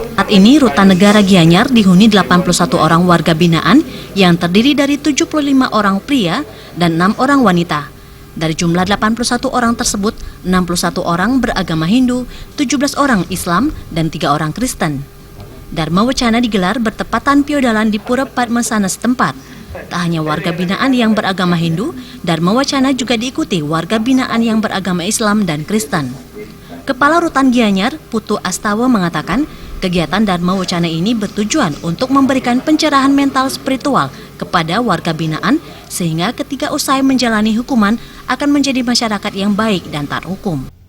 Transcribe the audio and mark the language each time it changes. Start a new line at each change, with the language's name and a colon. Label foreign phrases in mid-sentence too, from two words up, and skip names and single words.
Indonesian: Saat ini Rutan Negara Gianyar dihuni 81 orang warga binaan yang terdiri dari 75 orang pria dan 6 orang wanita. Dari jumlah 81 orang tersebut, 61 orang beragama Hindu, 17 orang Islam, dan 3 orang Kristen. Dharma Wucana digelar bertepatan piodalan di Pura Padmasana setempat. Tak hanya warga binaan yang beragama Hindu, Dharma Wucana juga diikuti warga binaan yang beragama Islam dan Kristen. Kepala Rutan Gianyar, Putu Astawa mengatakan, kegiatan Dharma Wucana ini bertujuan untuk memberikan pencerahan mental spiritual kepada warga binaan, sehingga ketika usai menjalani hukuman akan menjadi masyarakat yang baik dan taat hukum.